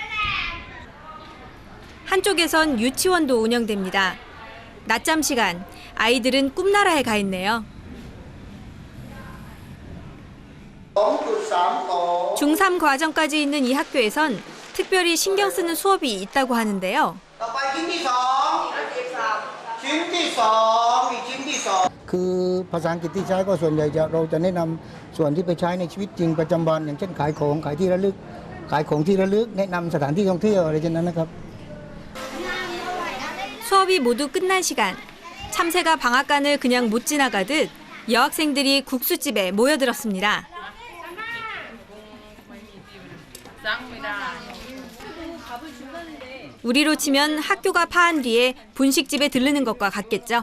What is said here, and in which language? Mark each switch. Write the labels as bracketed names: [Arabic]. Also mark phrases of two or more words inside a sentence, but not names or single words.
[Korean] 한쪽에선 유치원도 운영됩니다. 낮잠 시간, 아이들은 꿈나라에 가 있네요. 중3 과정까지 있는 이 학교에선 특별히 신경 쓰는 수업이 있다고 하는데요. [Thai] คือภาษาอังกฤษที่ใช้ก็ส่วนใหญ่เราจะแนะนำส่วนที่ไปใช้ในชีวิตจริงประจำวันอย่างเช่นขายของขายที่ระลึกขายของที่ระลึกแนะนำสถานที่ท่องเที่ยวอะไรเช่นนั้นนะครับ [Korean] 수업이 모두 끝난 시간. 참새가 방앗간을 그냥 못 지나가듯 여학생들이 국수집에 모여들었습니다. 우리로 치면 학교가 파한 뒤에 분식집에 들르는 것과 같겠죠.